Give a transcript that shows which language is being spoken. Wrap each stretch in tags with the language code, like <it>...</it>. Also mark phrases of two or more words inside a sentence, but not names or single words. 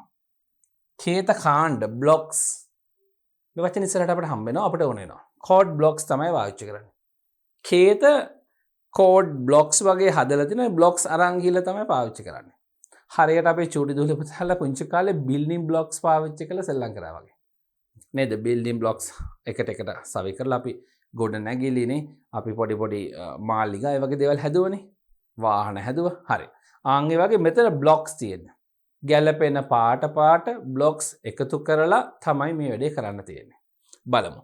<si>කේත කාණ්ඩ blocks මේ වචන ඉස්සරහට අපිට හම්බ වෙනවා අපිට ඕන වෙනවා.</si> <en>code blocks</en> <si>තමයි පාවිච්චි කරන්නේ. කේත</si> <en>code blocks</en> <si>වගේ හදලා තියෙන blocks අරන් ගිහලා තමයි පාවිච්චි කරන්නේ. හරියට අපේ චූටි දුවල පුතාලා පුංචි කාලේ</si> <en>building blocks</en> <si>පාවිච්චි කරලා සෙල්ලම් කරා වගේ. නේද?</si> <en>building blocks</en> <si>එකට සවි කරලා අපි ගොඩ නැගිලිනේ අපි පොඩි මාලිගා ඒ වගේ දේවල් හැදුවනේ. වාහන හැදුවා. හරි. ආන් ඒ වගේ මෙතන blocks තියෙනවා. ගැලපෙන පාට blocks එකතු කරලා තමයි මේ වැඩේ කරන්න තියෙන්නේ. බලමු.</si>